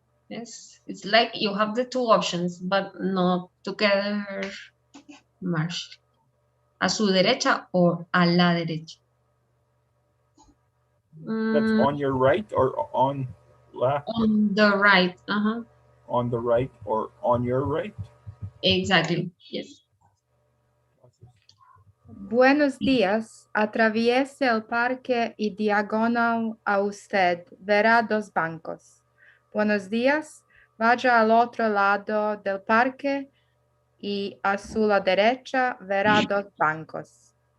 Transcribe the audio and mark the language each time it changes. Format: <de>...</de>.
<en>Yes, it's like you have the two options, but not together merged.</en> <es>A su derecha or a la derecha.</es> <en>That's on your right or on la? On the right. on the right or on your right. Exactly, yes.</en> <es>Buenos días, atraviese el parque y diagonal a usted verá dos bancos. Buenos días, vaya al otro lado del parque y a su la derecha verá dos bancos.</es>